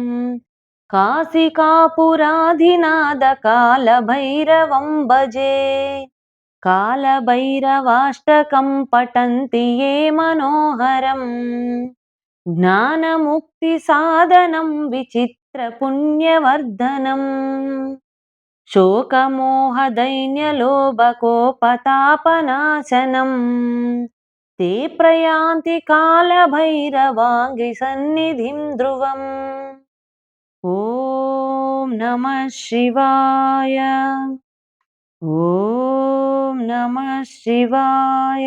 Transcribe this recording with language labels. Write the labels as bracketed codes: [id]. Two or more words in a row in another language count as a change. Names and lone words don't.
[sa] కాశికాపురాధినాథ కాలభైరవం భజే కాలభైరవాష్టకం పఠంతి ఏ మనోహరం జ్ఞానముక్తిసాధనం విచిత్రపుణ్యవర్ధనం శోకమోహదైన్యలోభకోపతాపనాశనం ते प्रयान्ति कालभैरवाङ्घ्रिसन्निधिं ध्रुवम् ॐ नमः शिवाय. ॐ नमः शिवाय.